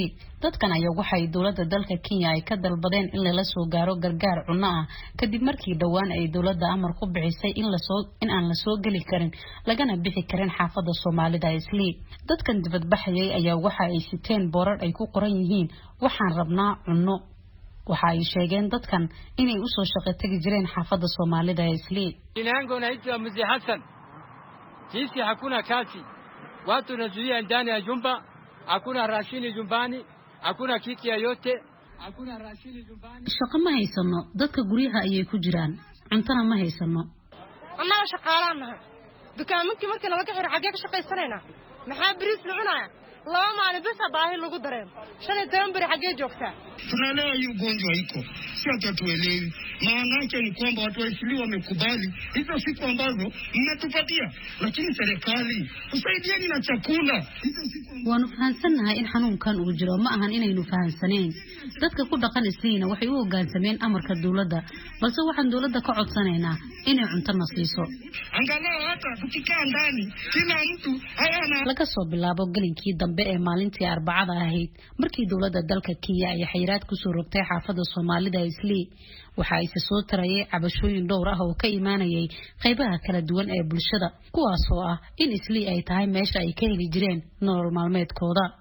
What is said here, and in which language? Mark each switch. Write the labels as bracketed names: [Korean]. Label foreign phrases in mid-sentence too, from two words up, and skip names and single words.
[Somali] dadkan ayaa waxay dawladda dalka Kenya ay ka dalbadeen in la soo gaaro gargaar cunno ah kadib markii dhawaan ay dawladda amar ku bixisay in aan la soo gali karin lagana bixi karin xaafadda Soomaalida ee Islii. dadkan dibadbaxayay ayaa waxa ay siteen boorar ay ku qoran yihiin waxaan rabnaa cunno. waxa ay sheegeen dadkan inay u soo shaqo tagi jireen xaafadda Soomaalida ee Islii. [Swahili] Inaango naitwa Mzee Hassan. Sisi hakuna kazi. Watu wanazuia ndani ya jumba, hakuna rashini jumbani, hakuna kiki yoyote, hakuna rashini jumbani. [Somali] Shaqo ma haysano, dadka guryaha ayay ku jiraan. Cuntana ma haysano. Annaga shaqaalaanaha. Dukaamanki markii laga xiro xagee ka shaqaysanayna. Maxaa bariis la cunaya? laba maalin bas baahi lagu dareemo 15 bari xagee joogtaa. [Swahili] Tunaelewa hii ugonjwa iko, si hatuelewi. Maana yake ni kwamba watu wa Islii wamekubali hizo siku ambazo mnatupatia, lakini serikali usaidieni na chakula. [Somali] Waanu fahansanahay in xanuunkan uu jiro, ma ahan inaynu fahansaneen. dadka ku dhaqan Isliina waxay u hoggaansameen amarka dawladda, balse waxaan dawladda ka codsanaynaa inay cunto na siiso. [Swahili] Angalau hata tukikaa ndani kila mtu hayana. [Somali] laga soo bilaabo galinkii dambe ee maalintii Arbacada ahayd markii dawladda dalka Kenya ay xayiraad ku soo rogtay xaafadda Soomaalida ee Islii, waxa ay soo tarayay cabashooyin dhowr ah oo ka imaanayay qaybaha kala duwan ee bulshada, kuwaas oo ah in Islii ay tahay meesha ay ka heli jireen nolol maalmeedkooda.